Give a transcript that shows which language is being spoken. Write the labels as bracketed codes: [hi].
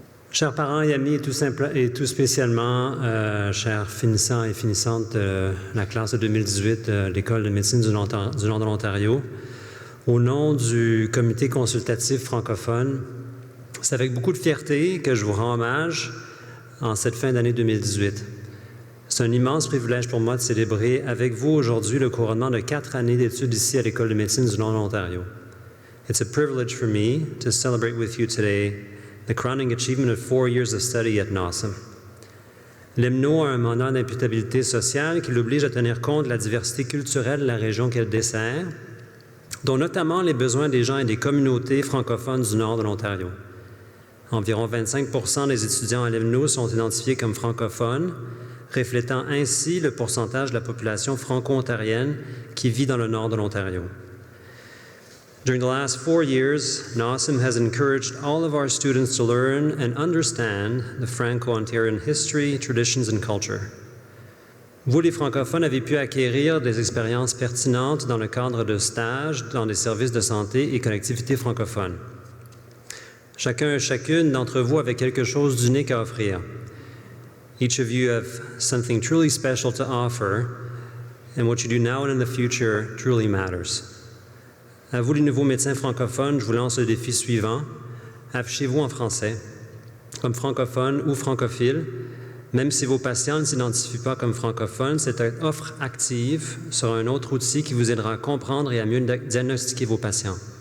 [fr] Chers parents et amis, et tout spécialement, chers finissants et finissantes de la classe de 2018 de l'École de médecine du nord de l'Ontario, au nom du comité consultatif francophone, c'est avec beaucoup de fierté que je vous rends hommage en cette fin d'année 2018. C'est un immense privilège pour moi de célébrer avec vous aujourd'hui le couronnement de 4 années d'études ici à l'École de médecine du nord de l'Ontario. [en] It's a privilege for me to celebrate with you today the crowning achievement of 4 years of study at NOSOM. [fr] L'EMNO a un mandat d'imputabilité sociale qui l'oblige à tenir compte de la diversité culturelle de la région qu'elle dessert, dont notamment les besoins des gens et des communautés francophones du nord de l'Ontario. Environ 25% des étudiants à l'EMNO sont identifiés comme francophones, reflétant ainsi le pourcentage de la population franco-ontarienne qui vit dans le nord de l'Ontario. [en] During the last 4 years, NOSOM has encouraged all of our students to learn and understand the Franco-Ontarian history, traditions and culture. [fr] Vous, les francophones, avez pu acquérir des expériences pertinentes dans le cadre de stages dans des services de santé et collectivités francophones. Chacun et chacune d'entre vous avait quelque chose d'unique à offrir. [en] Each of you have something truly special to offer, and what you do now and in the future truly matters. [fr] À vous, les nouveaux médecins francophones, je vous lance le défi suivant. Affichez-vous en français. Comme francophone ou francophile, Même si vos patients ne s'identifient pas comme francophones, cette offre active sera un autre outil qui vous aidera à comprendre et à mieux diagnostiquer vos patients.